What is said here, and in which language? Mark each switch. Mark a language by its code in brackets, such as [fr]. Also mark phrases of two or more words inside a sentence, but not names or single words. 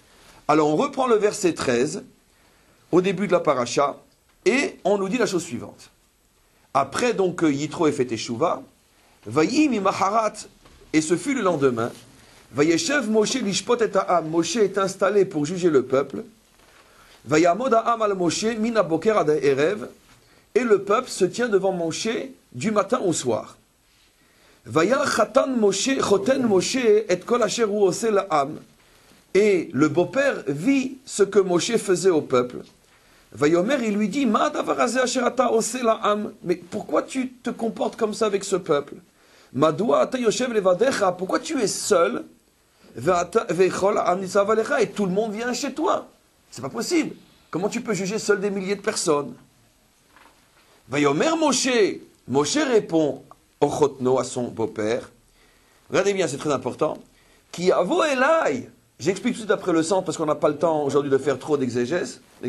[fr] Alors on reprend le verset 13, au début de la paracha, et on nous dit la chose suivante. Après donc que Yitro ait fait Teshuvah, [he] ויהי ממחרת, [fr] et ce fut le lendemain, [he] וישב משה לשפוט את העם, [fr] Moshe est installé pour juger le peuple, [he] ויעמד העם על משה מן הבקר עד הערב, [fr] et le peuple se tient devant Moshe du matin au soir. [he] וירא חתן משה, חותן משה את כל אשר הוא עושה לעם, [fr] et le beau-père vit ce que Moshe faisait au peuple. [he] ויאמר, il lui dit, מה הדבר הזה אשר אתה עושה לעם, [fr] mais pourquoi tu te comportes comme ça avec ce peuple? [he] מדוע אתה יושב לבדך, [fr] pourquoi tu es seul? [he] וכל העם נצב עליך, [fr] et tout le monde vient chez toi. C'est pas possible. Comment tu peux juger seul des milliers de personnes? [he] ויאמר משה, [fr] Moshe répond au chotno, à son beau-père. Regardez bien, c'est très important. [he] כי יבא אלי, [fr] j'explique tout après le centre parce qu'on n'a pas le temps aujourd'hui de faire trop d'exégèse.